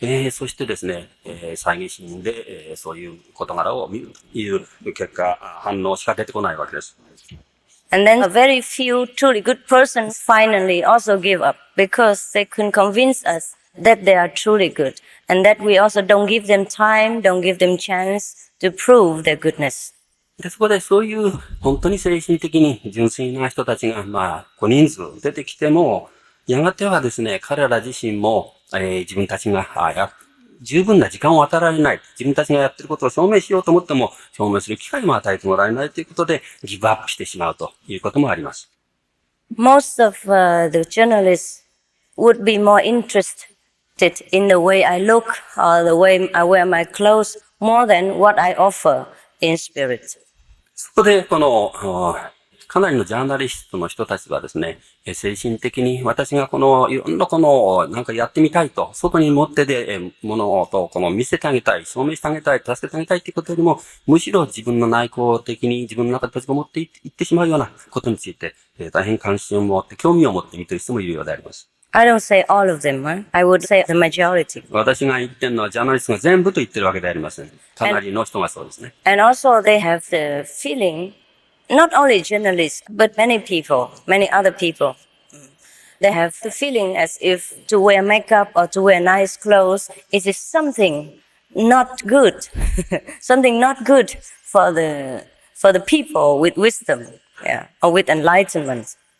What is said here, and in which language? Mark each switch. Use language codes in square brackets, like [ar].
[ja] そしてですね、猜疑心で、そういう事柄を見るという結果、反応しか出てこないわけです。 [en] And then a very few truly good persons finally also give up because they couldn't convince us that they are truly good and that we also don't give them time, don't give them chance to prove their goodness. [ja] で、そこでそういう本当に精神的に純粋な人たちが、小人数出てきても、やがてはですね、彼ら自身も、自分たちが、十分な時間を与えられない。自分たちがやっていることを証明しようと思っても、証明する機会も与えてもらえないということで、ギブアップしてしまうということもあります。 [en] Most of the journalists would be more interested in the way I look or the way I wear my clothes more than what I offer in spirit. [ja] そこで、かなりのジャーナリストの人たちはですね、精神的に私がいろんななんかやってみたいと、外に持ってで、ものと、見せてあげたい、証明してあげたい、助けてあげたいということよりも、むしろ自分の内向的に自分の中で閉じこもっていってしまうようなことについて、大変関心を持って、興味を持って見ている人もいるようであります。 [en] I don't say all of them, huh? I would say the majority. [ja] 私が言ってるのはジャーナリストが全部と言ってるわけではありません。かなりの人がそうですね。 [en] And also they have the feeling, not only journalists, but many people, many other people, they have the feeling as if to wear makeup or to wear nice clothes, it is something not good, something not good for the people with wisdom, yeah, or with enlightenment.